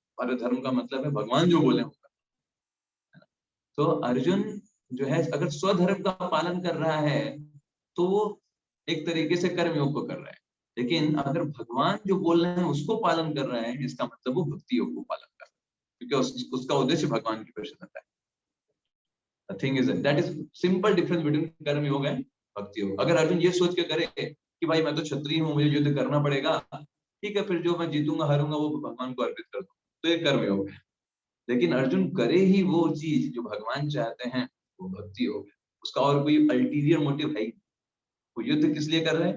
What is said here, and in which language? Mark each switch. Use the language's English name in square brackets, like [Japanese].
[Hindi] परधर्म का मतलब है भगवान जो बोले होगा। तो अर्जुन जो है, अगर स्वधर्म का पालन कर रहा है तो वो एक तरीके से कर्मयोग को कर रहा है, लेकिन अगर भगवान जो बोल रहे हैं उसको पालन कर रहा है, इसका मतलब वो भक्ति योग को पालन कर रहा है, क्योंकि उसका उद्देश्य भगवान की प्रसन्नता है। [English] The thing is that is simple difference between karma yoga and bhakti yoga. [Hindi] अगर अर्जुन ये सोच के करे कि भाई मैं तो क्षत्रिय हूँ, मुझे युद्ध करना पड़ेगा, ठीक है, फिर जो मैं जीतूंगा हारूंगा वो भगवान को अर्पित कर दूं, तो ये कर्म योग है। लेकिन अर्जुन करे ही वो चीज जो भगवान चाहते हैं, वो भक्ति योग है। उसका और कोई अल्टीरियर मोटिव है ही नहीं। वो युद्ध किस लिए कर रहे हैं?